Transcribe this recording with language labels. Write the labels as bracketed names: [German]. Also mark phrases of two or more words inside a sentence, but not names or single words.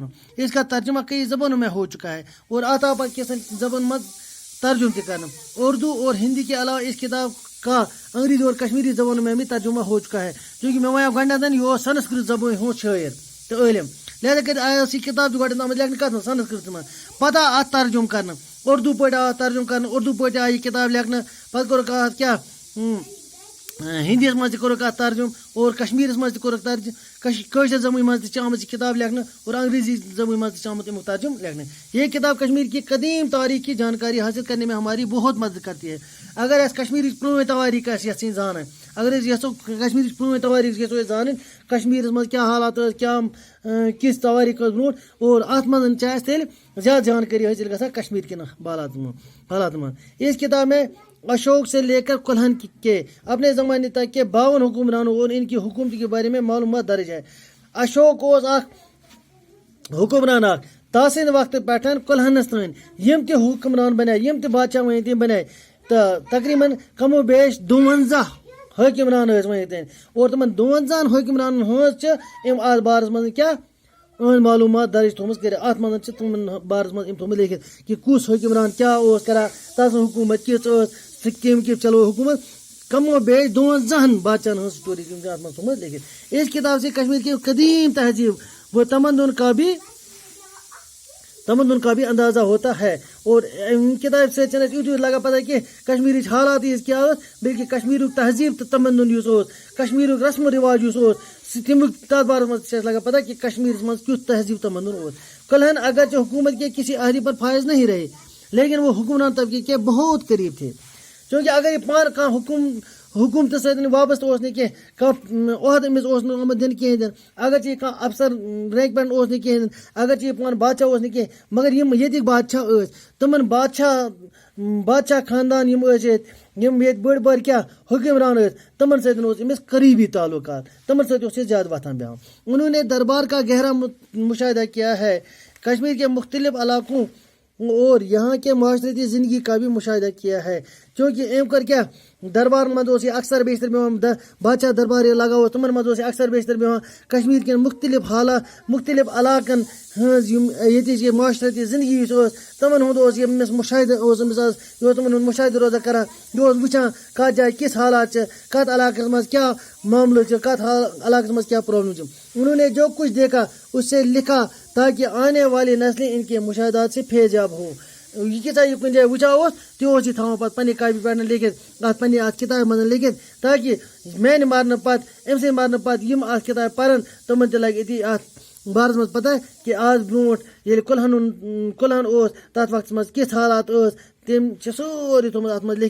[Urdu] اس کا ترجمہ کئی زبانوں میں ہو چکا ہے، اور [Kashmiri] آتا پر کیسن زبان مز ترجم تہ کرنا. [Urdu] اردو اور ہندی کے علاوہ اس کتاب کا انگریزی اور کشمیری زبانوں میں بھی ترجمہ ہو چکا ہے. [Kashmiri] چونکہ میں ویا گۄڈنیتھ یہ سنسکرت زبان ہند شاعر تو علم لہذا کر یہ کتاب گۄڈٕ آمٕژ لیکھنہٕ کَتھ منٛز سنسکرت منٛز پتہٕ آو اَتھ ترجُم کرنہٕ اردو پٲٹھۍ آو اَتھ ترجُم کرنہٕ اردو پٲٹھۍ آیہِ یہِ کِتاب لیکھنہٕ پتہٕ کوٚرُکھ اَتھ کیٛاہ ہِندیَس منٛز تہِ کوٚرُکھ اَتھ ترجُم اور کشمیٖرَس منٛز تہِ کوٚرُکھ ترجُم کٲشِر زبٲنۍ منٛز تہِ چھِ آمٕژ یہِ کِتاب لیکھنہٕ اور انگریزی زبٲنۍ منٛز تہِ چھِ آمُت امیُک ترجُم لیکھنہٕ [Urdu] یہ کتاب کشمیر کی قدیم تاریخ کی جانکاری حاصل کرنے میں ہماری بہت مدد کرتی ہے [Kashmiri] اگر أسۍ کشمیٖرٕچ پرٛٲنۍ تواریٖخ آسہِ یَژھٕنۍ زانٕنۍ اگر أسۍ یژھو کشمیٖرٕچ پرٛٲنۍ تواریٖخ یژھو أسۍ زانٕنۍ کشمیٖرَس منٛز کیٛاہ حالات ٲسۍ کیٛاہ کِژھ تواریٖخ ٲس برونٛٹھ اور اَتھ منٛز چھِ اَسہِ تیٚلہِ زیادٕ جانکٲری حٲصِل گژھان کشمیٖر کٮ۪ن حالاتن منٛز [Urdu] اس کتاب میں اشوک سے لے کر کلہن کے اپنے زمانے تک کے 52 حکمرانوں اور ان کی حکومت کے بارے میں معلومات درج ہے [Kashmiri] اشوک اوس اکھ حکمران اکھ تاسِنٛدِ وقتہٕ پٮ۪ٹھ کُلہنس تام یِم تہِ حکمران بنے یِم تہِ بادشاہ ؤنۍ تِم بنے تہٕ تقریٖباً کم و بیش 52 حٲکِمران ٲسۍ ؤنِتھ اور تِمن 52 حٲکِمرانن ہٕنٛز چھِ أمۍ اَتھ بارس منٛز کیٛاہ أہنٛز معلوٗمات درج تھوٚمٕژ کٔرِتھ اَتھ منٛز چھِ تِمن بارس منٛز أمۍ تھوٚمُت لیکھِتھ کہِ کُس حٲکِمران کیٛاہ اوس کران تَس حکوٗمت کِژھ ٲس سُہ کٔمۍ کِژھ چلو حکوٗمت کم و بیش 52 بادشاہن ہٕنٛز سٹوری چھِ اَتھ منٛز تھوٚمُت لیکھِتھ [Urdu] اس کتاب سے کشمیر کی قدیم تہذیب و تمدن کا بھی اندازہ ہوتا ہے اور کتاب سے [Kashmiri] چھنہٕ اَسہِ یُتھ لگان پتہ کہ کشمیٖرٕچ حالات کیٛاہ ٲس بلکہِ کشمیٖرُک تہذیب تہٕ تمدن یُس اوس کشمیٖرُک رسم و رواج یُس اوس تمیُک تتھ بارس منٛز چھِ اَسہِ لگان پتہ کہ کشمیٖرس منٛز کیُتھ تہذیب تمدن اوس [Urdu] کلہن اگرچہ حکومت کے کسی عہدے پر فائز نہیں رہے لیکن وہ حکمران طبقے کے بہت قریب تھے [Kashmiri] چونکہ اگر یہ پانہٕ کانٛہہ حکوٗمتس سۭتۍ وابستہٕ اوس نہٕ کینٛہہ کانٛہہ عہدٕ أمِس اوس نہٕ آمُت دِنہٕ کِہیٖنۍ تہِ نہٕ اگرچہ یہِ کانٛہہ افسر رینٛک پٮ۪ٹھ اوس نہٕ کِہیٖنۍ نہٕ اگرچہ یہِ پانہٕ بادشاہ اوس نہٕ کینٛہہ مگر یِم ییٚتِکۍ بادشاہ ٲسۍ تِمن بادشاہ خاندان یِم ٲسۍ ییٚتہِ یِم ییٚتہِ بٔڑۍ بٔڑۍ کیٛاہ حُکمران ٲسۍ تِمن سۭتۍ اوس أمِس قریٖبی تعلقات تِمن سۭتۍ اوس یہِ زیادٕ وۄتھان بیٚہوان [Urdu] انہوں نے دربار کا گہرا مشاہدہ کیا ہے کشمیر کے مختلف علاقوں اور یہاں کے معاشرتی زندگی کا بھی مشاہدہ کیا ہے [Kashmiri] چونکہ أمۍ کٔر کیٛاہ دربارن منٛز اوس یہِ اکثر بیشتر بیٚہوان بادشاہ دربار ییٚلہِ لگاو اوس تِمن منٛز اوس یہِ اکثر بیشتر بیٚہوان کشمیٖر کٮ۪ن مختلف علاقن ہٕنٛز یِم ییٚتِچ یہِ معاشرتی زندگی یُس اوس تِمن ہُنٛد اوس أمِس مُشاہدٕ اوس أمِس آز یہِ اوس تِمن ہُنٛد مُشاہدٕ روزان کران یہِ اوس وٕچھان کتھ جایہِ کِژھ حالات چھِ کتھ علاقس منٛز کیٛاہ معاملہٕ چھِ کتھ علاقس منٛز کیٛاہ پرابلم چھِ [Urdu] انہوں نے جو کچھ دیکھا اس سے لکھا تاکہ آنے والی نسلیں ان کے مشاہدات سے فیضیاب ہوں [Kashmiri] یہ کیٛاہ یہِ کُنہِ جایہِ وٕچھان اوس تہِ اوس یہِ تھاوان پتہٕ پننہِ کاپی پٮ۪ٹھ لیکھِتھ اتھ پننہِ اتھ کتابہِ منٛز لیکھِتھ تاکہِ میانہِ مرنہٕ پتہٕ أمۍ سٕنٛدِ مرنہٕ پتہٕ یِم اتھ کتابہِ پرن تِمن تہِ لگہِ أتی اتھ بارس منٛز پتہ کہ آز برونٛٹھ ییٚلہِ کُلہن اوس تتھ وقتس منٛز کِژھ حالات ٲس تٔمۍ چھِ سورُے تھوٚمُت اتھ منٛز